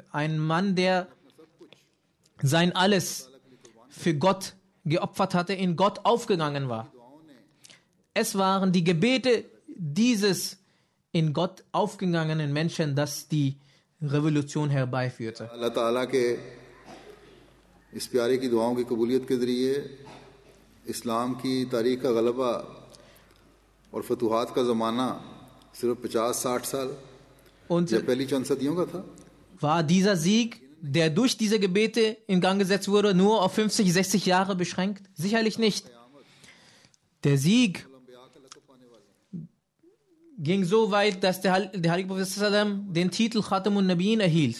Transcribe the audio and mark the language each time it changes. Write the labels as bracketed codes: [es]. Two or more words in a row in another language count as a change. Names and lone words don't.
[de] Ein Mann, der sein Alles für Gott geopfert hatte, in Gott aufgegangen war. Es waren die Gebete dieses in Gott aufgegangenen Menschen, das die Revolution herbeiführte. [ar] الله تعالى [ur] کے اس پیارے کی دعاؤں کی قبولیت کے ذریعے اسلام کی تاریخ کا غلبہ اور فتوحات کا زمانہ صرف 50-60 سال [de] Und [ur] یا پہلی چند صدیوں کا تھا. [de] war dieser Sieg, der durch diese Gebete in Gang gesetzt wurde, nur auf 50, 60 Jahre beschränkt? Sicherlich nicht. Der Sieg ging so weit, dass der heilige Prophet sallam den Titel [ar] خاتم النبيين [de] erhielt.